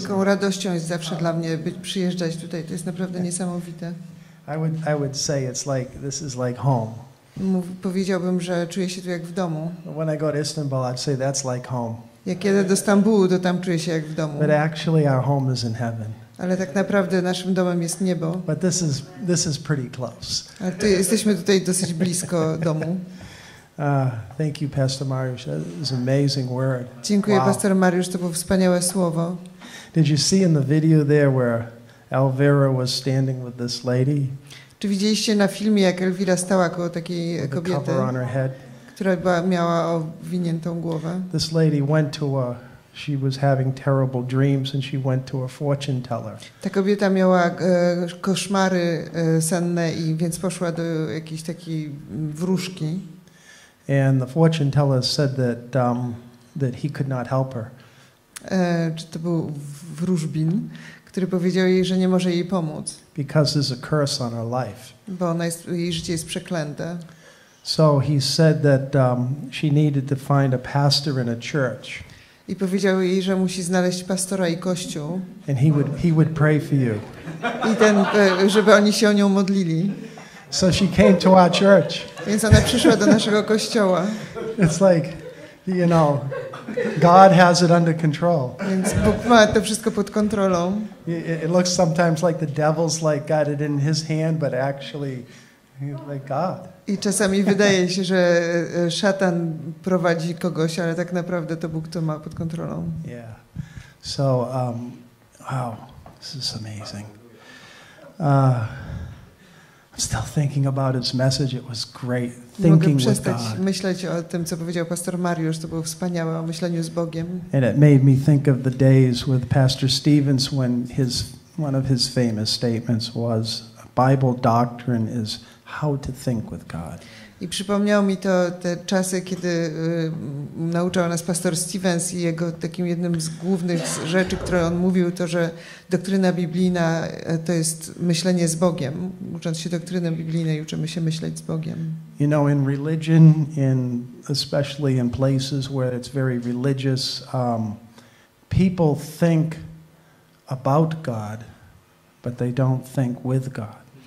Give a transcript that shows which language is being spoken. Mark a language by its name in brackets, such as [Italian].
[Polish] Wielką radością jest zawsze dla mnie przyjeżdżać tutaj. To jest naprawdę niesamowite. [English] I would say it's like this is like home. [Polish] Powiedziałbym, że czuję się tu jak w domu. [English] When I go to Istanbul, I'd say that's like home. [Polish] Jak jadę do Stambułu, to tam czuję się jak w domu. [English] But actually our home is in heaven. [Polish] Ale tak naprawdę naszym domem jest niebo. [English] But this is pretty close. [Polish] Ale jesteśmy tutaj dosyć blisko domu. [English] Thank you, Pastor Mariusz. That was an amazing word. [Polish] Dziękuję, [English] Wow. [Polish] Pastor Mariusz, to było wspaniałe słowo. [English] Did you see in the video there where Elvira was standing with this lady? [Polish] Czy widzieliście na filmie, jak Elvira stała koło takiej kobiety, która miała owiniętą głowę? [English] This lady went to she was having terrible dreams and she went to a fortune teller. [Polish] Ta kobieta miała koszmary senne i więc poszła do jakiejś takiej wróżki. [English] And the fortune teller said that he could not help her. [Polish] Czy to był wróżbin, który powiedział jej, że nie może jej pomóc. [English] Because there's a curse on her life. [Polish] Bo jej życie jest przeklęte. [English] So he said that she needed to find a pastor in a church. [Polish] I powiedział jej, że musi znaleźć pastora i kościół. [English] And he would pray for you. [Polish] I żeby oni się o nią modlili. [English] So she came to our church. [Polish] Więc ona przyszła do naszego kościoła. [English] It's like, you know, God has it under control. [Polish] Więc Bóg ma to wszystko pod kontrolą. [English] It looks sometimes like the devil's like got it in his hand, but actually like God. [Polish] I czasami wydaje się, że szatan prowadzi kogoś, ale tak naprawdę to Bóg to ma pod kontrolą. [English] Yeah. So, wow, this is amazing. I'm still thinking about his message. It was great. Thinking with God. [Polish] Myśleć o tym, co powiedział pastor Mariusz, to było wspaniałe, o myśleniu z Bogiem. [English] And it made me think of the days with Pastor Stevens when one of his famous statements was, Bible doctrine is how to think with God. [Polish] I przypomniało mi to te czasy, kiedy nauczał nas pastor Stevens i jego takim jednym z głównych rzeczy, które on mówił, to, że doktryna biblijna to jest myślenie z Bogiem. Ucząc się doktryny biblijnej, uczymy się myśleć z Bogiem. [English] You know, in religion, especially in places where it's very religious, people think about God, but they don't think with God.